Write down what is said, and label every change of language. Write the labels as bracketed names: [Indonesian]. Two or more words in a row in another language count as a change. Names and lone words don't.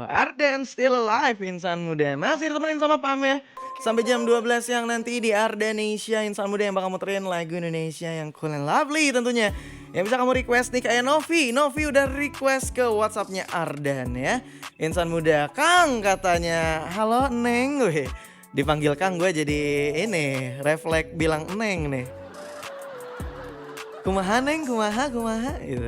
[Indonesian] Ardan [English] still alive [Indonesian] insan muda. Masih ditemenin sama Pam ya sampai jam 12 yang nanti di Ardanesia insan muda yang bakal muterin lagu Indonesia yang [English] cool and lovely [Indonesian] tentunya. Yang bisa kamu request nih kayak Novi. Novi udah request ke WhatsApp-nya Ardan ya. Insan muda, Kang katanya, halo Neng. Wih, dipanggil Kang gue jadi ini refleks bilang Neng nih. [Sundanese] Kumaha Neng, kumaha gitu.